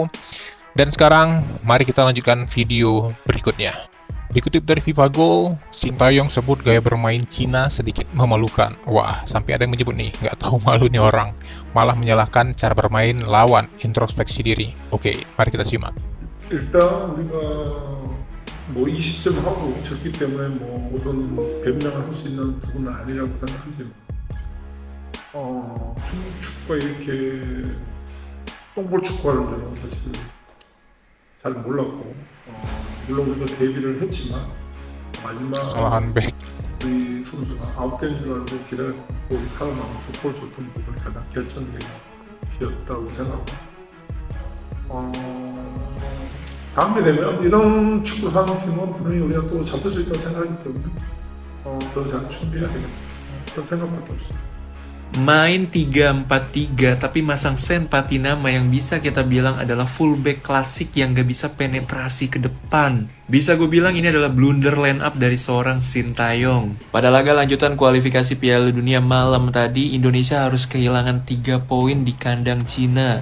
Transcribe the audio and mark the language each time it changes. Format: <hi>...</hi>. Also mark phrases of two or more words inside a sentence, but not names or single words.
<id>Dan sekarang, mari kita lanjutkan video berikutnya. Dikutip dari FIFA Goal, Sintayong sebut gaya bermain Cina sedikit memalukan. Wah, sampai ada yang menyebut nih, nggak tahu malu nih orang. Malah menyalahkan cara bermain lawan introspeksi diri. Oke, mari kita simak.</id> <ko>일단 우리가 뭐 이 시점 하고 졌기 때문에 뭐 우선 변명을 할 수 있는 부분은 아니라고 생각하지만 중국 축구가 이렇게 똥볼 축구하는 줄은 사실 잘 몰랐고 물론 우리가 데뷔를 했지만 마지막</ko> <id>Kesalahan back.</id> <ko>우리 선수가 아웃된 줄 알고 기다렸고 살아남아서 골 줬던 부분이 가장 결정적이었다고 생각하고 다음에 되면 이런 축구를 하는 팀은 분명히 우리가 또 잡을 수 있다고 생각하기 때문에 더 잘 준비해야 되겠다 그런 생각밖에 없습니다.</ko> <id>Main 3-4-3 tapi masang Sen Patinama yang bisa kita bilang adalah fullback klasik yang gak bisa penetrasi ke depan. Bisa gue bilang ini adalah</id> <en>blunder line up</en> <id>dari seorang Sintayong. Pada laga lanjutan kualifikasi Piala Dunia malam tadi, Indonesia harus kehilangan 3 poin di kandang Cina.</id>